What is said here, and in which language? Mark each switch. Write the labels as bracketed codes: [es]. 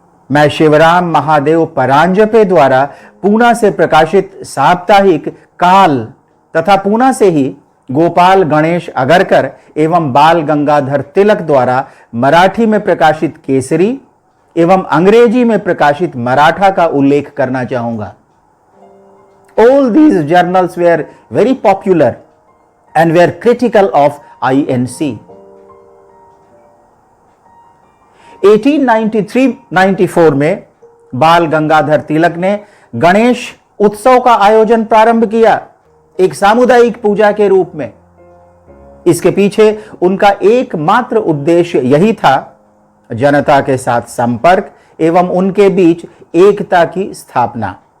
[hi] मैं शिवराम महादेव परांजपे द्वारा पूना से प्रकाशित साप्ताहिक काल तथा पूना से ही गोपाल गणेश अगरकर एवं बाल गंगाधर तिलक द्वारा मराठी में प्रकाशित केसरी एवं अंग्रेजी में प्रकाशित मराठा का उल्लेख करना चाहूंगा। [en] All these journals were very popular and were critical of INC. [hi] 1893-94 में बाल गंगाधर तिलक ने गणेश उत्सव का आयोजन प्रारंभ किया, एक सामुदायिक पूजा के रूप में। इसके पीछे उनका एकमात्र उद्देश्य यही था, जनता के साथ संपर्क एवं उनके बीच एकता की स्थापना।